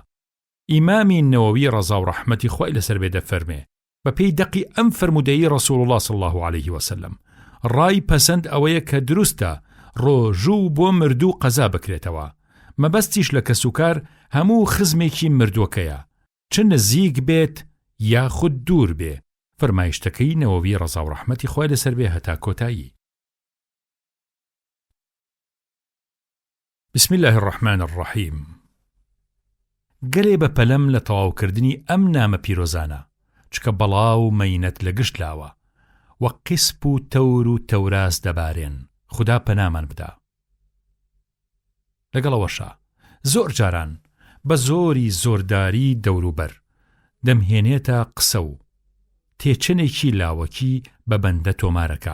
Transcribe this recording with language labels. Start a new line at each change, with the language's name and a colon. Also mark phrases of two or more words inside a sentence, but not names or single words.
Central Kurdish: ئیمامی نەوەوی ڕەزا و ڕەحمەتی خۆی لەسەر بێ دەفەرمێ بە پێی دەقی ئەم فەرمودەیی ڕەسوول الله
Arabic: صلی الله عەلەیه وسەلەم
Central Kurdish: ڕای پەسەند ئەوەیە کە دروستە ڕۆژوو بۆ مردوو قەزا بکرێتەوە، مەبەستیش لە کەسوکار هەموو خزمێکی مردووەکەیە، چ نزیک بێت یاخود دوور بێ. فەرمایشتەکەی نەوەوی ڕەزا و ڕەحمەتی خۆی لەسەر بێ هەتا کۆتایی.
Arabic: بسم الله الرحمن الرحیم.
Central Kurdish: گەلێ بە پەلەم لە تەواوکردنی ئەم نامە پیرۆزانە، چکە بەڵاو مەینەت لە گشت لاوە وە قسپ و تەور و تەوراز دەبارێن، خوددا پەنامان بدا. لەگەڵەوەشە زۆر جاران بە زۆری زۆرداری دەوروبەر دەمهێنێتە قسە و تێچنێکی لاوەکی بە بەندە تۆمارەکە.